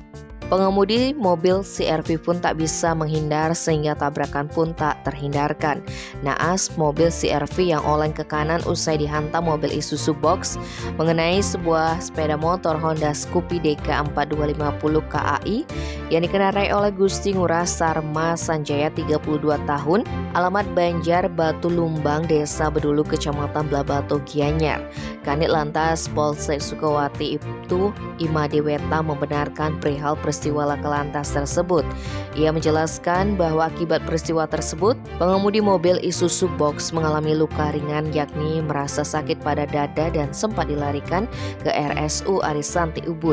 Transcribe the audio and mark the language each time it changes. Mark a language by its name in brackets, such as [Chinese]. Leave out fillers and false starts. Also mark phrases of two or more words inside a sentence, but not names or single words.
[Indonesian] Pengemudi mobil CR-V pun tak bisa menghindar sehingga tabrakan pun tak terhindarkan. Naas mobil CR-V yang oleng ke kanan usai dihantam mobil Isuzu Box mengenai sebuah sepeda motor Honda Scoopy DK4250 KAI yang dikendarai oleh Gusti Ngurah Sarma Sanjaya 32 tahun, alamat Banjar Batu Lumbang, Desa Bedulu, Kecamatan Blabatu, Gianyar. Kanit Lantas Polsek Sukawati itu Imade Weta membenarkan perihal peristiwa laka lantas tersebut. Ia menjelaskan bahwa akibat peristiwa tersebut, pengemudi mobil Isuzu Box mengalami luka ringan yakni merasa sakit pada dada dan sempat dilarikan ke RSU Arisanti Ubud.